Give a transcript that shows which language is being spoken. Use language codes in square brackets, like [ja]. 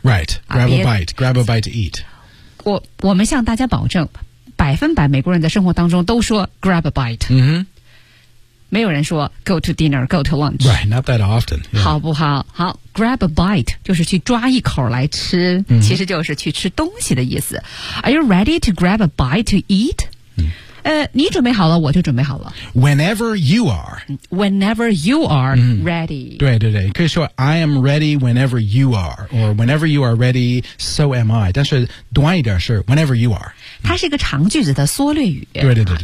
[en] right, grab a bite, grab a bite to eat. [zh] 我们向大家保证百分百美国人在生活当中都说 [en] grab a bite、嗯、 [zh] 没有人说 [en] go to dinner, go to lunch, right, not that often、yeah. [zh] 好不好，好， [en] grab a bite [zh] 就是去抓一口来吃、嗯、其实就是去吃东西的意思。 [en] Are you ready to grab a bite to eat? [zh] 你准备好了我就准备好了。 [en] Whenever you are. Whenever you are、mm. ready. [zh] 对对对，可以说 [en] I am ready whenever you are, or whenever you are ready, so am I. [zh] 但是短一点是 [en] whenever you are. [zh] 它是一个长句子的缩略语。对对 对, 对、啊、